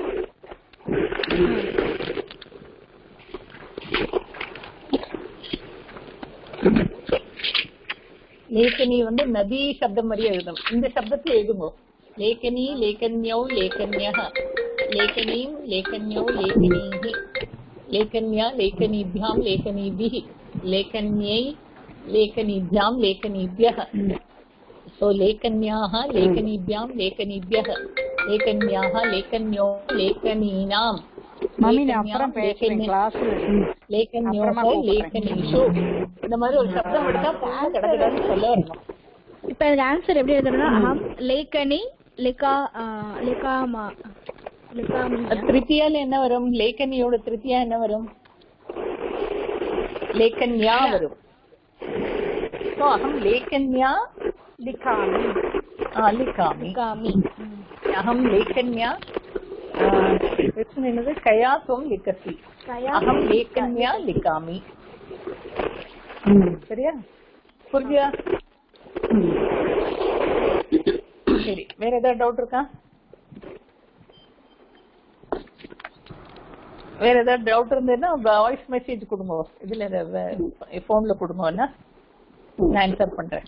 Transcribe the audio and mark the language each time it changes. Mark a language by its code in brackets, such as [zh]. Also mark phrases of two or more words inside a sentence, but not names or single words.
[ta] லேக்கனி வந்து நதி சப்தம் மாதிரி எழுதும். இந்த சப்தத்தை எழுதுங்க. [sa] लेखनी लेखन्यौ लेखन्यः लेखनीम् लेखन्यौ लेखनीः लेखन्या लेखनीभ्याम् लेखनीभिः लेखन्यै लेखनीभ्याम् लेखनीभ्यः. सो लेखन्याः लेखनीभ्यां लेखनीभ्यः लेखन्याः लेखन्यो लेखनीनां लेखन्योः लेखनीषु. [ta] இந்த மாதிரி ஒரு சப்தம் எடுத்தா கடகடன்னு சொல்ல வரணும். இப்ப இந்த ஆன்சர் எப்படி எழுதணும்னா [sa] लेखनी लिखामि [ta] திருத்தியால என்ன வரும்? லேக்கனியோட திருத்தியா என்ன வரும்? லேக்கன்யா வரும். So [sa] अहं लेखन्या लिखामि likami. लिखामि अहं लेखन्या என்னது कया त्वं लिखसि. अहं लेखन्या लिखामि. [ta] சரியா? புரியுதா? சரி, வேற ஏதாவது டவுட் இருக்கா? வேற ஏதாவது டவுட் இருந்ததுன்னா [en] voice message [ta] கொடுங்க, இதுல போன்ல கொடுங்க, நான் ஆன்சர் பண்றேன்.